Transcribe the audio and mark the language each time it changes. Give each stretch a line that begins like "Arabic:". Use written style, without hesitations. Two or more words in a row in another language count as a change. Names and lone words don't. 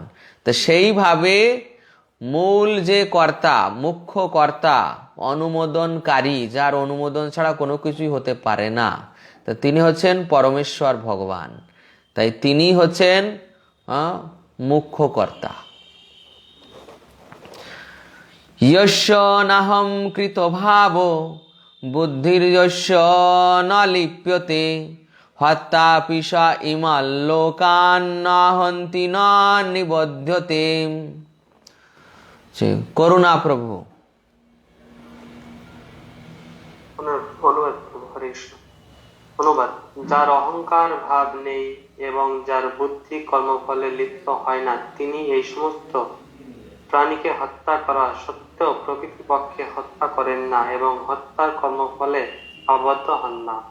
Bangla: তো সেইভাবে মূল যে কর্তা, মুখ্য কর্তা, অনুমোদনকারী, যার অনুমোদন ছাড়া কোনো কিছুই হতে পারে না, তা তিনি হচ্ছেন পরমেশ্বর ভগবান, তাই তিনি হচ্ছেন মুখ্য কর্তা।
Sanskrit: यस्य नाहं कृतभाव बुद्धिर्यस्य न लिप्यते हत्यापि स इमान् लोकान् न हन्ति न निबध्यते।
Bangla: করুণা প্রভু। অনুবাদ। যার অহংকার ভাব নেই এবং যার বুদ্ধি কর্মফলে লিপ্ত হয় না, তিনি এই সমস্ত প্রাণীকে হত্যা করা সত্ত্বেও প্রকৃতপক্ষে হত্যা করেন না এবং হত্যার কর্মফলে আবদ্ধ হন না।